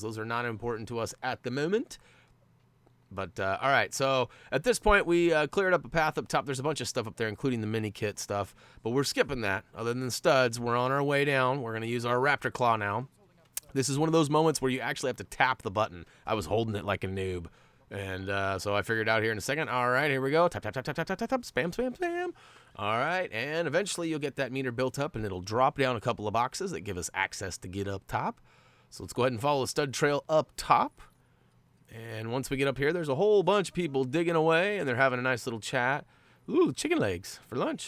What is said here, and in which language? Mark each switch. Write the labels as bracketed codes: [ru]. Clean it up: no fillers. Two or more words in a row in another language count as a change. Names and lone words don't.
[en] Those are not important to us at the moment. But, all right, so at this point, we cleared up a path up top. There's a bunch of stuff up there, including the mini kit stuff. But we're skipping that. Other than studs, we're on our way down. We're going to use our Raptor Claw now. This is one of those moments where you actually have to tap the button. I was holding it like a noob. And so I figured out here in a second. All right, here we go. Tap, tap, tap, tap, tap, tap, tap, tap. Spam, spam, spam. All right, and eventually you'll get that meter built up, and it'll drop down a couple of boxes that give us access to get up top. So let's go ahead and follow the stud trail up top. And once we get up here, there's a whole bunch of people digging away, and they're having a nice little chat. Ooh, chicken legs for lunch.